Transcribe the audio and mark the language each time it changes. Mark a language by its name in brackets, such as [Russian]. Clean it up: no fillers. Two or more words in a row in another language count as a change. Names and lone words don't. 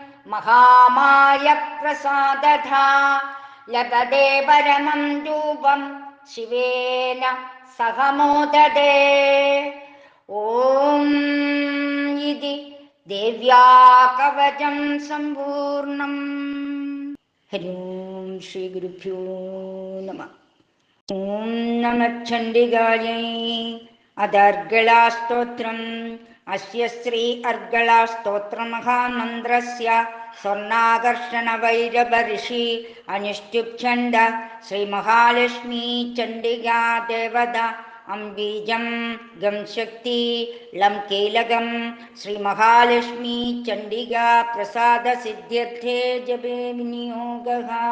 [Sanskrit] महामायप्रसादतः लभते परमं रूपं शिवेन सह मोदते ॐ इति देव्या कवचं सम्पूर्णम्। हरि ओं श्री गुरुभ्यो नमः। ഓം നമഃ അദർഗളാസ്തോത്രം അസ്യ ശ്രീ അർഗളാസ്തോത്രമഹാമന്ത്രസ്യ സ്വർണാകർഷണവൈരവഋഷി അനുഷ്ഠുപ്ഛന്ദ ശ്രീമഹാലക്ഷ്മീ ചണ്ഡികാ ദേവത അംബീജം ഗം ശക്തി ലം കീലകം ശ്രീമഹാലക്ഷ്മീ ചണ്ഡികാ പ്രസാദസിദ്ധ്യർത്ഥേ ജപേ വിനിയോഗഃ.